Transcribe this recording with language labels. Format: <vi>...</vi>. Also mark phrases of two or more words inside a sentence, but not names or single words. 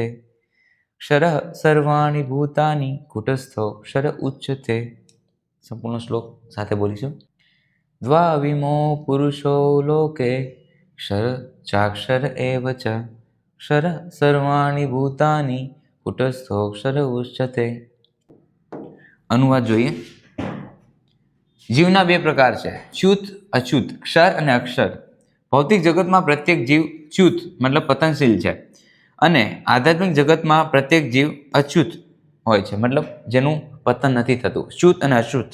<sa>क्षरः सर्वाणि भूतानि कूटस्थोऽक्षर उच्यते।</sa> <gu>સંપૂર્ણ શ્લોક સાથે બોલીશું।</gu> <sa>द्वाविमौ पुरुषो लोके क्षरश्चाक्षर एव च। क्षर सर्वाणि भूतानि कूटस्थोऽक्षर उच्यते।</sa> <gu>अनुवाद જોઈએ। જીવના બે પ્રકાર છે, ચ્યુત અચ્યુત, ક્ષર અને અક્ષર। ભૌતિક જગતમાં પ્રત્યેક જીવ ચ્યુત મતલબ પતનશીલ છે અને આધ્યાત્મિક જગતમાં પ્રત્યેક જીવ અચ્યુત હોય છે, મતલબ જેનું પતન નથી થતું, ચ્યુત અને અચ્યુત।</gu>